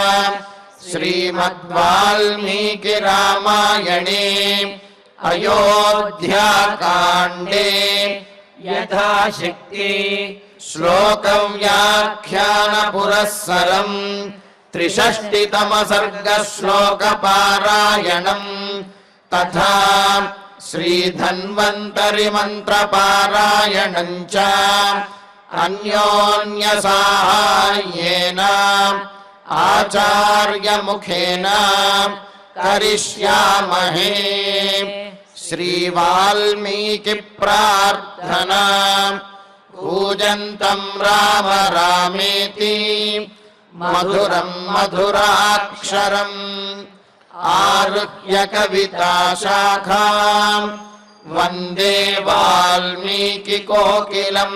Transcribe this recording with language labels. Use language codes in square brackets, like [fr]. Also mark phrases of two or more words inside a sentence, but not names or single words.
[sa] శ్రీమద్వాల్మీకి రామాయణే అయోధ్యాకాండే యథాశక్తి శ్లోక వ్యాఖ్యాన పురస్సరం 63తమ సర్గ శ్లోక పారాయణం తథా శ్రీ ధన్వంతరి మంత్ర పారాయణం చ अन्योन्यसाहाय्येन आचार्यमुखेन करिष्यामहे। श्रीवाल्मीकिप्रार्थना। कूजन्तं राम रामेति मधुरं मधुराक्षरम् आरुह्य कविताशाखां वन्दे वाल्मीकिकोकिलम्।